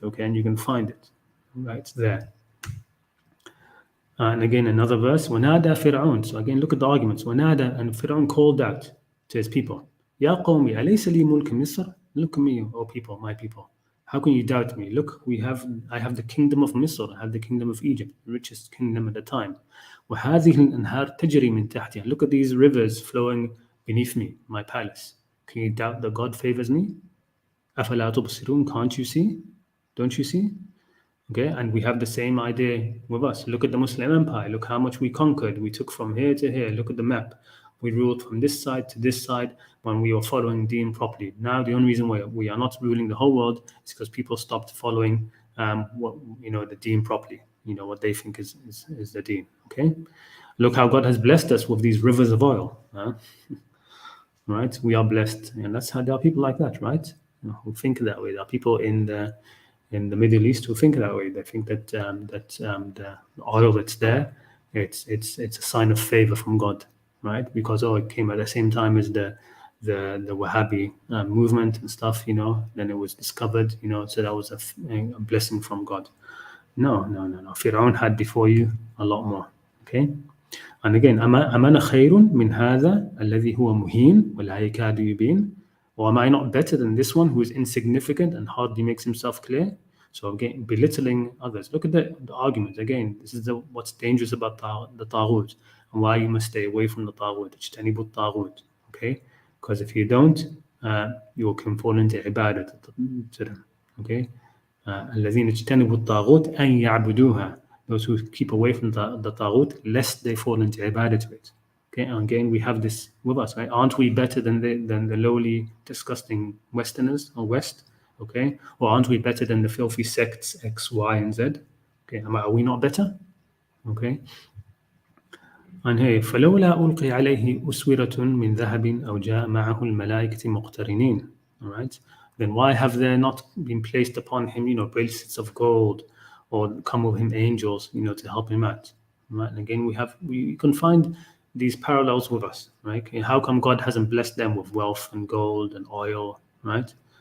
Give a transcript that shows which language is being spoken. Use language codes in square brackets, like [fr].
[en] Okay, and you can find it right there. And again, another verse, [ar] وَنَادَى فِرْعَوْنَ. [en] So again, look at the arguments. وَنَادَى, and Fir'aun called out to his people. [ar] يَا قَوْمِ أَلَيْسَ لِي مُلْكَ مِصْرَ. [en] Look at me, O people, my people. How can you doubt me? Look, I have the kingdom of Misr. I have the kingdom of Egypt, the richest kingdom at the time. [ar] وهذه الأنهار تجري من تحتها. [en] Look at these rivers flowing beneath me, my palace. Can you doubt that God favors me? [ar] أفلا تبصرون? [en] Can't you see? Don't you see? Okay, and we have the same idea with us. Look at the Muslim Empire. Look how much we conquered. We took from here to here. Look at the map. We ruled from this side to this side when we were following Deen properly. Now, the only reason why we are not ruling the whole world is because people stopped following what the Deen properly. What they think is the Deen. Okay, look how God has blessed us with these rivers of oil. Right, we are blessed, and that's how there are people like that, right? Who think that way. There are people in the Middle East who think that way. They think that the oil that's there, it's a sign of favor from God, right? Because it came at the same time as the Wahhabi movement and stuff, then it was discovered, so that was a blessing from God. No. Fir'aun had before you a lot more. Okay. And again, [ar] أَمَنَ خَيْرٌ مِنْ هَذَا الَّذِي هُوَ مُهِينٌ وَلَا يَكَادُ يُبِينُ. [en] Or am I not better than this one who is insignificant and hardly makes himself clear? So again, belittling others. Look at the argument. Again, this is what's dangerous about the Taghut and why you must stay away from the Taghut. [ar] اجتنبوا الطاغوت. [en] Okay? Because if you don't, you can fall into ibadat to them. Okay? [ar] الذين اجتنبوا الطاغوت أن يعبدوها. [en] Those who keep away from the Taghut, lest they fall into ibadah to it. Okay, and again, we have this with us, right? Aren't we better than the lowly, disgusting Westerners or West? Okay, or aren't we better than the filthy sects X, Y, and Z? Okay, are we not better? Okay, and here, [ar] فلولا ألقي عليه أسورة من ذهب أو جاء معه الملائكة مقترنين. [en] All right, then why have there not been placed upon him, bracelets of gold, or come with him angels, to help him out? Right, and again, we can find these parallels with us, right? How come God hasn't blessed them with wealth and gold and oil, right?